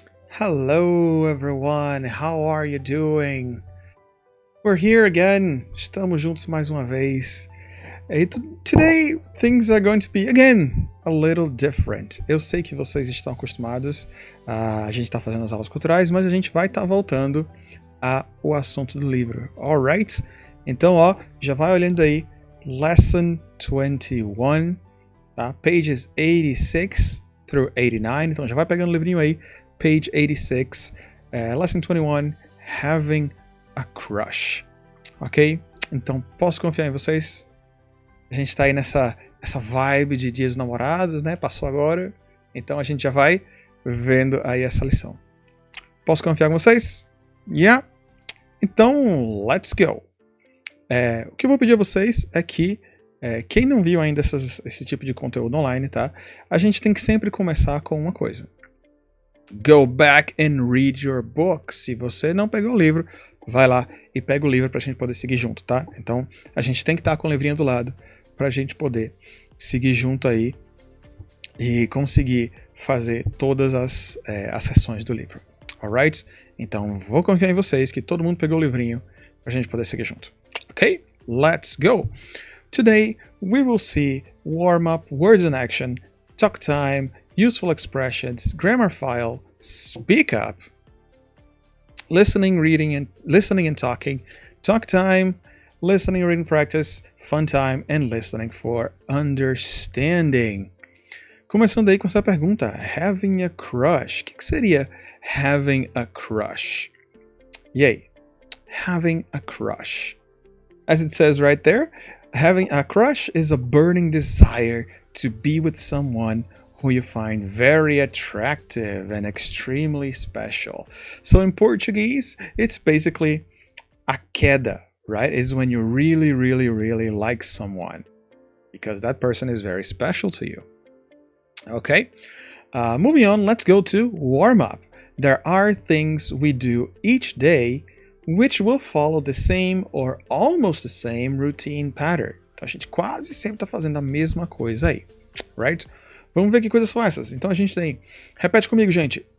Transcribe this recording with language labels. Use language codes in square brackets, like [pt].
[en] Hello everyone, how are you doing? We're here again, [pt] estamos juntos mais uma vez. [en] Today things are going to be, again, a little different. [pt] Eu sei que vocês estão acostumados, a gente está fazendo as aulas culturais, mas a gente vai estar voltando ao assunto do livro, alright? Então, ó, já vai olhando aí, Lesson 21, tá? [en] Pages 86 through 89, [pt] então já vai pegando o livrinho aí, page 86, Lesson 21, Having a Crush, ok? Então, posso confiar em vocês? A gente tá aí nessa vibe de dias dos namorados, né? Passou agora, então a gente já vai vendo aí essa lição. Posso confiar em vocês? Yeah? Então, [en] let's go! [pt] O que eu vou pedir a vocês é que, quem não viu ainda esse tipo de conteúdo online, tá? A gente tem que sempre começar com uma coisa. [en] Go back and read your book. [pt] Se você não pegou o livro, vai lá e pega o livro pra gente poder seguir junto, tá? Então, a gente tem que estar com o livrinho do lado pra gente poder seguir junto aí e conseguir fazer todas as sessões do livro. Alright? Então, vou confiar em vocês que todo mundo pegou o livrinho pra gente poder seguir junto. [en] Ok? Let's go! Today, we will see warm-up, words in action, talk time, useful expressions, grammar file, speak up, listening, reading, and listening and talking, talk time, listening, reading practice, fun time, and listening for understanding. [pt] Começando aí com essa pergunta, having a crush. O que seria having a crush? E aí? [en] Having a crush. As it says right there, having a crush is a burning desire to be with someone who you find very attractive and extremely special. So in Portuguese, it's basically a queda, right? It's when you really, really, really like someone because that person is very special to you. Okay, moving on, let's go to warm up. There are things we do each day which will follow the same or almost the same routine pattern. [pt] Então a gente quase sempre está fazendo a mesma coisa aí, right? Vamos ver que coisas são essas. Então a gente tem, repete comigo, gente.